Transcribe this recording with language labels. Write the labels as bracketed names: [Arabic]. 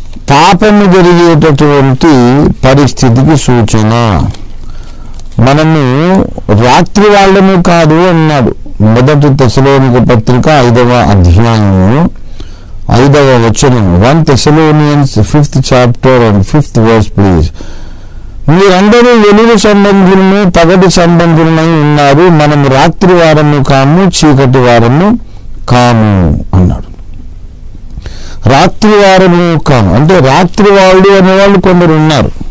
[Telugu] పాపము జరిగేటటువంటి పరిస్థితికి సూచన. మనము రాత్రి వాళ్ళము కాదు అన్నాడు. 1 తెస్సలోనిక పత్రిక 5వ అధ్యాయము 5వ వచనం. [English] 1 Thessalonians 5th chapter and 5th verse please. [Telugu] మీరందరూ వెలుగు సంబంధులను పగటి సంబంధులమై ఉన్నారు, మనం రాత్రి వారము కాము చీకటి వారము కాము అన్నాడు. రాత్రి వారము కాము అంటే రాత్రి వాళ్ళు అనేవాళ్ళు కొందరు ఉన్నారు.